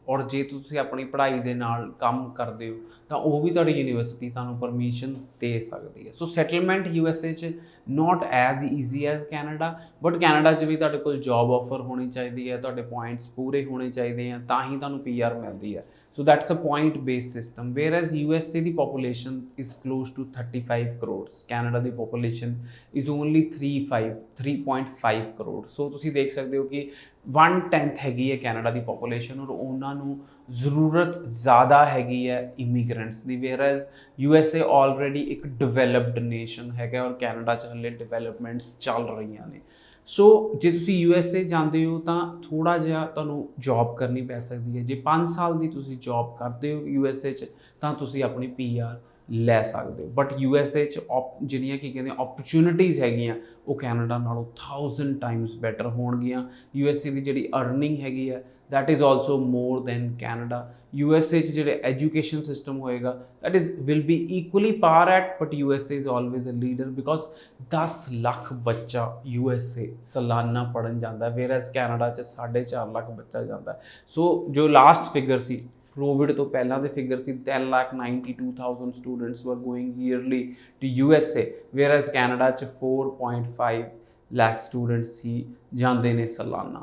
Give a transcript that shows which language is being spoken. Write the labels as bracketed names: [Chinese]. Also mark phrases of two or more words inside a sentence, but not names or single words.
[Punjabi] ਔਰ ਜੇ ਤੁਸੀਂ ਆਪਣੀ ਪੜ੍ਹਾਈ ਦੇ ਨਾਲ ਕੰਮ ਕਰਦੇ ਹੋ ਤਾਂ ਉਹ ਵੀ ਤੁਹਾਡੀ ਯੂਨੀਵਰਸਿਟੀ ਤੁਹਾਨੂੰ ਪਰਮਿਸ਼ਨ ਦੇ ਸਕਦੀ ਹੈ। [English] so settlement [Punjabi] USA 'ਚ [English] not as easy as Canada, [Punjabi] ਬਟ ਕੈਨੇਡਾ 'ਚ ਵੀ ਤੁਹਾਡੇ ਕੋਲ [English] job offer [Punjabi] ਹੋਣੀ ਚਾਹੀਦੀ ਹੈ, ਤੁਹਾਡੇ ਪੁਆਇੰਟਸ ਪੂਰੇ ਹੋਣੇ ਚਾਹੀਦੇ ਆ, ਤਾਂ ਹੀ ਤੁਹਾਨੂੰ PR ਮਿਲਦੀ ਹੈ। [English] So that's a point based system, whereas USA ਦੀ population is close to 35 crores, Canada ਦੀ population is only 3.5 crore। [Punjabi] so ਤੁਸੀਂ ਦੇਖ ਸਕਦੇ ਹੋ ਕਿ 1/10 ਹੈਗੀ ਹੈ ਕੈਨੇਡਾ ਦੀ population, ਔਰ ਉਹਨਾਂ ਨੂੰ ਜ਼ਰੂਰਤ ਜ਼ਿਆਦਾ ਹੈਗੀ ਹੈ ਇਮੀਗ੍ਰੈਂਟਸ ਦੀ, whereas USA ਆਲਰੇਡੀ ਇੱਕ [English] developed nation [Punjabi] ਹੈਗਾ ਔਰ ਕੈਨੇਡਾ 'ਚ ਹਲੇ ਡਿਵੈਲਪਮੈਂਟਸ ਚੱਲ ਰਹੀਆਂ ਨੇ। ਸੋ ਜੇ ਤੁਸੀਂ USA ਜਾਂਦੇ ਹੋ ਤਾਂ ਥੋੜ੍ਹਾ ਜਿਹਾ ਤੁਹਾਨੂੰ ਜੌਬ ਕਰਨੀ ਪੈ ਸਕਦੀ ਹੈ। ਜੇ 5 ਸਾਲ ਦੀ ਤੁਸੀਂ ਜੌਬ ਕਰਦੇ ਹੋ USA 'ਚ ਤਾਂ ਤੁਸੀਂ ਆਪਣੀ PR ਲੈ ਸਕਦੇ ਹੋ। ਬਟ USA 'ਚ ਜਿਹੜੀਆਂ ਕੀ ਕਹਿੰਦੇ ਓਪਰਚੁਨਿਟੀਜ਼ ਹੈਗੀਆਂ ਉਹ ਕੈਨੇਡਾ ਨਾਲੋਂ 1000 [English] times better [Punjabi] ਹੋਣਗੀਆਂ। USA ਦੀ ਜਿਹੜੀ ਅਰਨਿੰਗ ਹੈਗੀ ਹੈ [English] that is also more than Canada। [Punjabi] USA 'ਚ ਜਿਹੜੇ [English] education system [Punjabi] ਹੋਏਗਾ [English] that is will be equally par at, but USA is always a leader because [Punjabi] 10 ਲੱਖ ਬੱਚਾ USA ਸਾਲਾਨਾ ਪੜ੍ਹਨ ਜਾਂਦਾ, whereas Canada 'ਚ 4.5 ਲੱਖ ਬੱਚਾ ਜਾਂਦਾ। ਸੋ ਜੋ [English] last figure [Punjabi] ਸੀ ਕੋਵਿਡ ਤੋਂ ਪਹਿਲਾਂ ਦੇ ਫਿਗਰ ਸੀ 10,92,000 [English] students were going yearly to USA, [Punjabi] whereas Canada 'ਚ 4.5 ਲੱਖ ਸਟੂਡੈਂਟਸ ਹੀ ਜਾਂਦੇ ਨੇ ਸਾਲਾਨਾ।